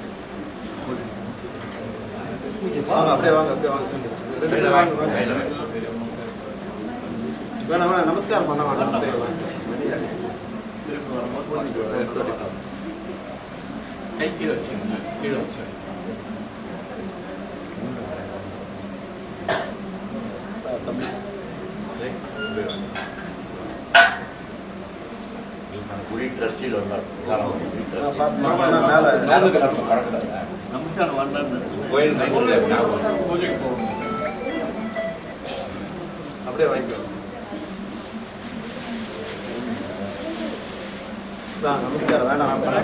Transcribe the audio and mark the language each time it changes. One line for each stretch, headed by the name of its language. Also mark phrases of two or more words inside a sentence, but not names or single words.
Tamil: வாங்க அப்படியே வாங்க வேணாம் வேணாம் நமஸ்காரம் பண்ண வேண்டாம் அப்படியே வாங்க திருப்பி வரும்போது கை கீழே வச்சுங்க கீழே வச்சு தம்பி
Telugu: మన గుడి ట్రస్టీలు ఉన్నారు
Tamil: மேல நமஸ்காரம் வந்தான்னு கோயில் பூஜைக்கு போகணும் அப்படியே வாங்கிக்கோ நமஸ்காரம் வேணாம்